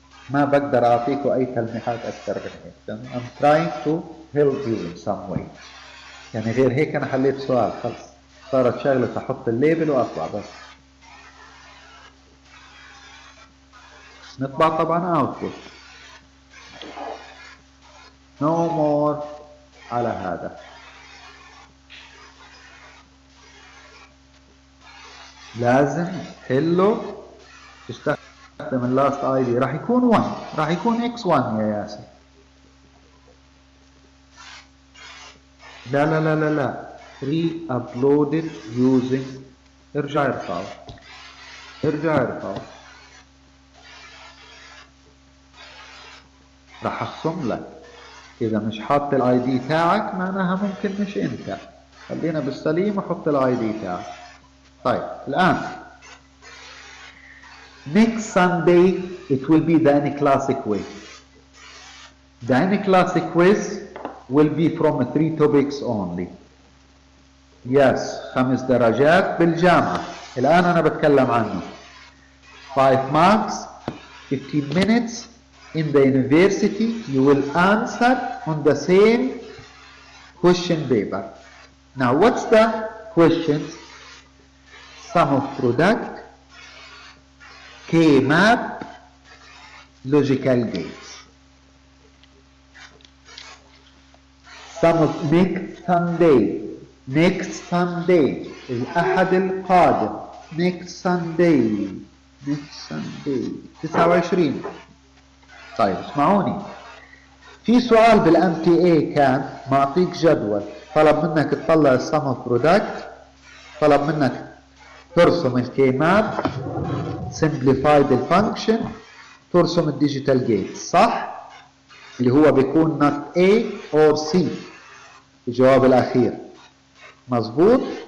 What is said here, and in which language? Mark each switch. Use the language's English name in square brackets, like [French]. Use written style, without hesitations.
[Arabic] ما بقدر أعطيكم أي تلميحات أكثر من هيك. [English] I'm trying to help you in some way. [Arabic] يعني غير هيك أنا حليت سؤال خلص. صارت شغلة أحط الليبل وأطلع بس. نطبع طبعا output. [English] No more [Arabic] على هذا. لازم تحله تشتغل. اللاست اي دي راح يكون 1، راح يكون اكس 1 يا ياسر. لا لا لا لا لا [English] reuploaded using, [Arabic] ارجع ارفعه، ارجع ارفعه، راح اخصم لك. اذا مش حاط الاي دي تاعك معناها ممكن مش انت، خلينا بالسليم وحط الاي دي تاعك. طيب الان [English] next Sunday it will be the any classic quiz. The any classic quiz will be from 3 topics only. [Arabic] Yes 5 درجات بالجامعة. الآن أنا بتكلم عنه [English] 5 marks 15 minutes. In the university you will answer on the same question paper. Now what's the questions? Sum of product, K-map, logical gates. Sum of next Sunday [Arabic] الأحد القادم [English] next Sunday 29. [Arabic] طيب اسمعوني، في سؤال بالام تي اي كان معطيك جدول، طلب منك تطلع السم اوف برودكت، طلب منك ترسم الكي ماب، [English] simplified الفانكشن، [Arabic] ترسم الديجيتال جيت، صح؟ اللي هو بيكون [English] not A or C [Arabic] الجواب الاخير، مظبوط؟